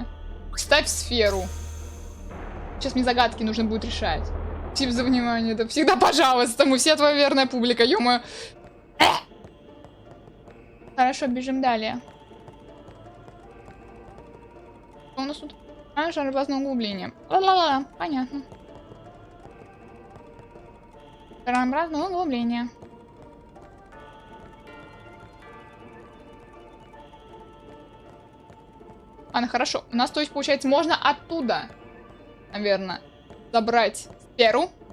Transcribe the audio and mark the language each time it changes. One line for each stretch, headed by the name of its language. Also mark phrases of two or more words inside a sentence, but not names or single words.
Russian: Ставь сферу. Сейчас мне загадки нужно будет решать. Спасибо за внимание. Да всегда пожалуйста. Мы все твоя верная публика. Ё-моё. Хорошо, бежим далее. Что у нас тут? А, шарообразное углубление. Ла-ла-ла. Понятно. Шарообразное углубление. Ладно, хорошо. У нас, то есть, получается, можно оттуда, наверное, забрать сферу.